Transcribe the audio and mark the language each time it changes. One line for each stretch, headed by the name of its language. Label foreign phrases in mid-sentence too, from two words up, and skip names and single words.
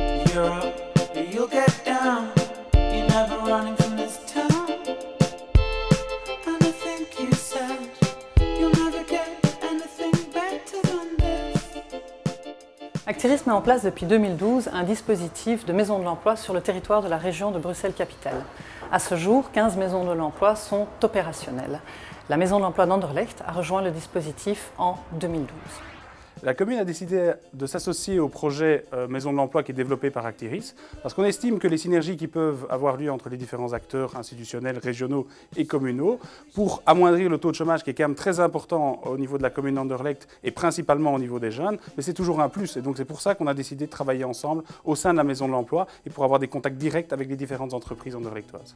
English: Europe, you'll get down. You're never running from this town. And I think you said you'll never get anything better than this.
French: Actiris met en place depuis 2012 un dispositif de maisons de l'emploi sur le territoire de la région de Bruxelles-Capitale. À ce jour, 15 maisons de l'emploi sont opérationnelles. La maison de l'emploi d'Anderlecht a rejoint le dispositif en 2012. La commune a décidé de s'associer au projet Maison de l'Emploi qui est développé par Actiris parce qu'on estime que les synergies qui peuvent avoir lieu entre les différents acteurs institutionnels, régionaux et communaux pour amoindrir le taux de chômage qui est quand même très important au niveau de la commune d'Anderlecht et principalement au niveau des jeunes, mais c'est toujours un plus et donc c'est pour ça qu'on a décidé de travailler ensemble au sein de la Maison de l'Emploi et pour avoir des contacts directs avec les différentes entreprises anderlechtoises.